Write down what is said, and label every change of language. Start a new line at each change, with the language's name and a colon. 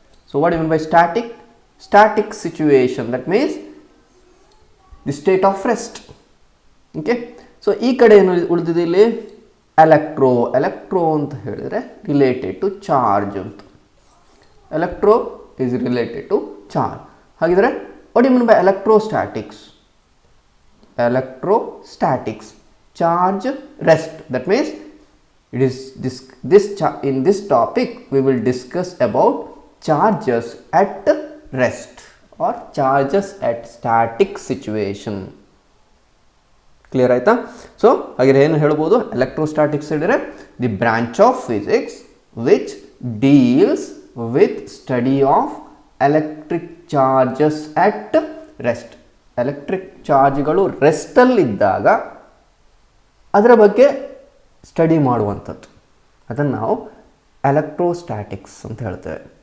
English: So what you mean by static? Static situation, that means the state of rest.
Kannada: Okay, so ಈ ಕಡೆ ಏನು ಉಳಿದಿದೆ ಇಲ್ಲಿ? Electro ಅಂತ ಹೇಳಿದರೆ
English: related to charge
Kannada: ಅಂತ.
English: Electro is related to charge. ಹಾಗಿದ್ರೆ what you mean by electrostatics? Electrostatics, charge rest. That means it is in this topic we will discuss about charges at rest or charges at static situation.
Kannada: Clear ಆಯ್ತಾ? So ಹಾಗೆ ಏನು ಹೇಳ್ಬೋದು?
English: Electrostatics ಹೇಳಿದರೆ the branch of physics which deals with study of electric charges at rest.
Kannada: Electric ಚಾರ್ಜ್ಗಳು ರೆಸ್ಟಲ್ಲಿದ್ದಾಗ ಅದರ ಬಗ್ಗೆ study ಮಾಡುವಂಥದ್ದು, ಅದನ್ನು ನಾವು ಎಲೆಕ್ಟ್ರೋಸ್ಟ್ಯಾಟಿಕ್ಸ್ ಅಂತ ಹೇಳ್ತೇವೆ.